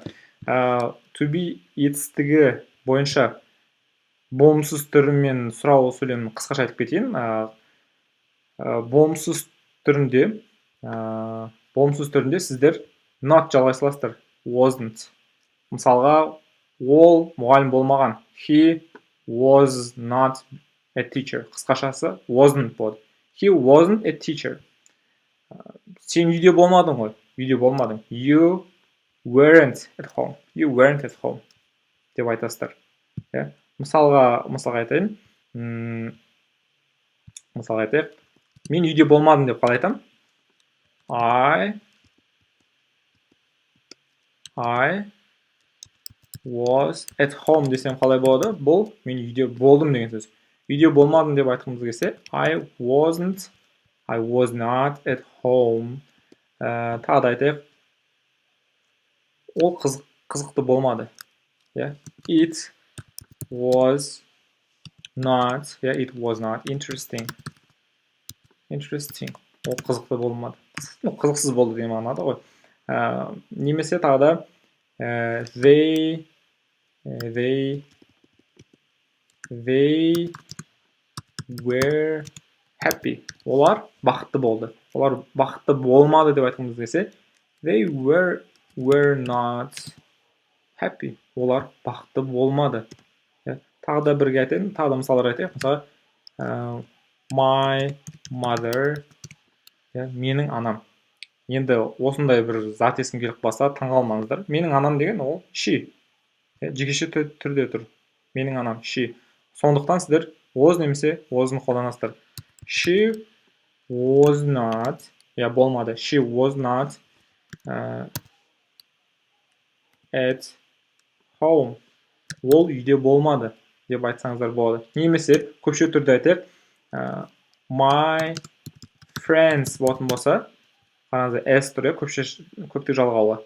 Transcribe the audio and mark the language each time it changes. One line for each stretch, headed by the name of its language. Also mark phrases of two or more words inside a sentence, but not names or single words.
English: To be
Kazakh: етістігі бойынша болымсыз түрімен сұрау сөйлемін қысқаша айтып кетейін. Болымсыз түрінде сіздер not жалғай саласыздар.
English: Wasn't.
Kazakh: Мысалға, ол мұғалім болмаған.
English: He was not a teacher.
Kazakh: Қысқашасы wasn't болады.
English: He wasn't a teacher.
Kazakh: Сен үйде болмадың ғой. Үйде болмадың.
English: You weren't at home. You weren't at home.
Kazakh: Деп айтасыздар. Мысалға айтайын. Мысалға айтайық. Мен үйде болмадым деп қалай айтам?
English: I was at home
Kazakh: десем қалай болады? Бұл мен үйде болдым деген сөз. Үйде болмадым деп айтқымыз келсе,
English: I was not at home.
Kazakh: Тағы да айтайық. Ол қызықты болмады.
English: It was not interesting.
Kazakh: Ол қызықты болмады. Қызықсыз болды деген мағынада ғой. Немесе тағы да
English: they were happy.
Kazakh: Олар бақытты болды. Олар бақытты болмады деп айтқымыз келсе,
English: they were not happy.
Kazakh: Олар бақытты болмады. Тағы да бірге айтайын, тағы да мысалдар айтайық. Мысалы,
English: My mother,
Kazakh: менің анам. Енді осындай бір зат есім келіп қалса таңғалмаңыздар. Менің анам деген ол she. Жекеше түрде тұр. Менің анам she. Сондықтан сіздер was немесе was'ны қолданасыздар.
English: She was not,
Kazakh: болмады.
English: She was not at home.
Kazakh: Ол үйде болмады деп айтсаңыздар болады. Немесе көпше түрде айтайық.
English: My friends
Kazakh: болатын болса, қараңыздар s тұр, көптік жалғаулы.